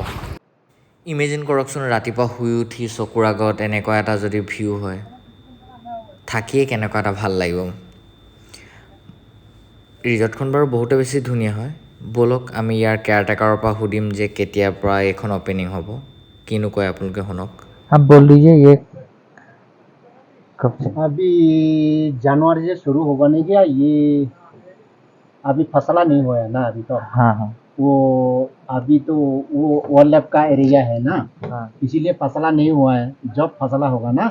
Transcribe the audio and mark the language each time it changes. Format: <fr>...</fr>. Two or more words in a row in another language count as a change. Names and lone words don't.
<as>ইমেজিন কৰকচোন ৰাতিপুৱা শুই উঠি চকুৰ আগত এনেকুৱা এটা যদি ভিউ হয়, থাকিয়ে কেনেকুৱা এটা ভাল লাগিব। ৰিজৰ্টখন বাৰু বহুতে বেছি ধুনীয়া হয়। ব'লক আমি ইয়াৰ কেয়াৰটেকাৰৰ পৰা সুধিম যে কেতিয়াৰ পৰা এইখন অ'পেনিং হ'ব, কিনো কয় আপোনালোকে শুনক।</as> <hi>बोल दीजिए ये अभी जनवरी से शुरू होगा नहीं क्या ये, अभी फसला नहीं हुआ है ना अभी तो। हाँ हाँ वो अभी तो वो वर्ल्ड का एरिया है ना, हाँ इसीलिए फसला नहीं हुआ है। जब फसला होगा ना</hi>